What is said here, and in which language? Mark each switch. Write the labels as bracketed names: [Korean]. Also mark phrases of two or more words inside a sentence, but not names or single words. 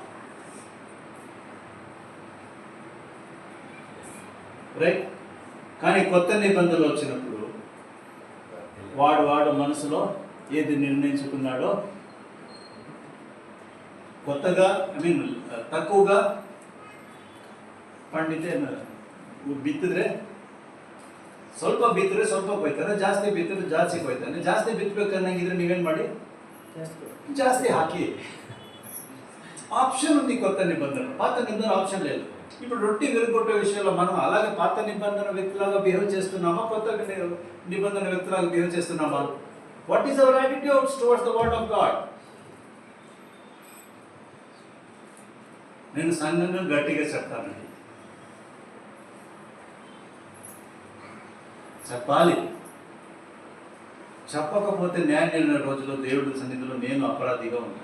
[Telugu] రైట్. కానీ కొత్త నిబంధనలు వచ్చినప్పుడు వాడు మనసులో ఏది నిర్ణయించుకున్నాడో, కొత్తగా తక్కువగా [Kannada] ಪಂಡಿತೆ ಬಿತ್ತಿದ್ರೆ ಸ್ವಲ್ಪ ಬಿತ್ತಿದ್ರೆ ಸ್ವಲ್ಪ ಕೊಯ್ತಾನೆ, ಜಾಸ್ತಿ ಬಿತ್ತಿದ್ರೆ ಜಾಸ್ತಿ ಕೊಯ್ತಾನೆ. ಜಾಸ್ತಿ ಬಿತ್ತಬೇಕನ್ನಂಗಿದ್ರೆ ನೀವೇನು ಮಾಡಿ? ಜಾಸ್ತಿ ಹಾಕಿ. [Telugu] ఆప్షన్ ఉంది కొత్త నిబంధన. పాత నిబంధన ఆప్షన్ లేదు. ఇప్పుడు రొట్టి విరగొట్టే విషయంలో మనం అలాగే పాత నిబంధన వ్యక్తిలాగా బిహేవ్ చేస్తున్నామా, కొత్త నిబంధన వ్యక్తిలాగా బిహేవ్ చేస్తున్నామా? [English] what is our attitudes towards the word of God? నేను సంఘంగా గట్టిగా చెప్తానండి, చెప్పాలి. చెప్పకపోతే న్యాయ నిర్ణయ రోజులో దేవుడి సన్నిధిలో నేను అపరాధిగా ఉంటాను.